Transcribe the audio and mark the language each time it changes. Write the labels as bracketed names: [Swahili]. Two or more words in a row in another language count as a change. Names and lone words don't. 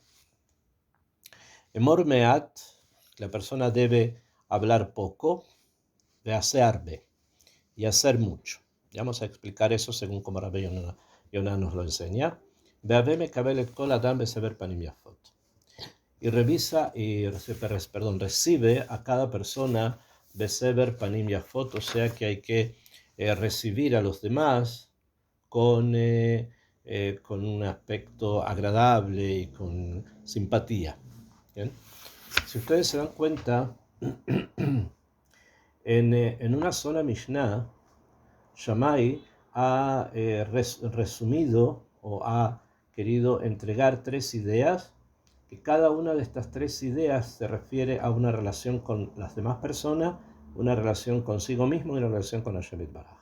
[Hebrew] אמור מעט, [Spanish] la persona debe hablar poco, veasearbe, y hacer mucho. Ya vamos a explicar eso según como Rabbi Yonah nos lo enseña. Y recibe a cada persona [Hebrew] בסבר פנים יפות, [Spanish] o sea que hay que recibir a los demás con un aspecto agradable y con simpatía. ¿Bien? Si ustedes se dan cuenta, en una sola Mishnah, Shammai ha resumido o ha querido entregar tres ideas, que cada una de estas tres ideas se refiere a una relación con las demás personas, una relación consigo mismo y una relación con [Hebrew] השם יתברך.